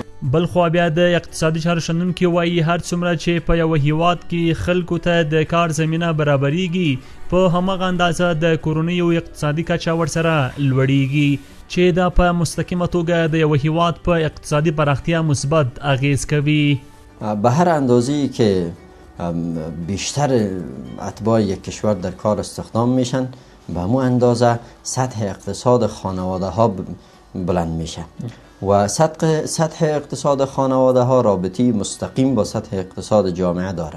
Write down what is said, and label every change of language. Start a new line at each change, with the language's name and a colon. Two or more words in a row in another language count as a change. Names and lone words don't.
Pashto: بل خو بیا د اقتصادي چارو شنونکي وایي هر څومره چې په یو هیواد کې خلکو ته د کار زمینه برابریږي، په همغه اندازه د کورنیو اقتصادي کچه ورسره لوړیږي چې دا په مستقیمه توګه د یو هیواد په اقتصادی پراختیا مثبت اغیز کوي.
Persian: به هر اندازه‌ای که بیشتر اتباع یک کشور در کار استخدام میشن، به همون اندازه سطح اقتصاد خانواده ها بلند میشه و سطح اقتصاد خانواده ها رابطی مستقیم با سطح اقتصاد جامعه داره.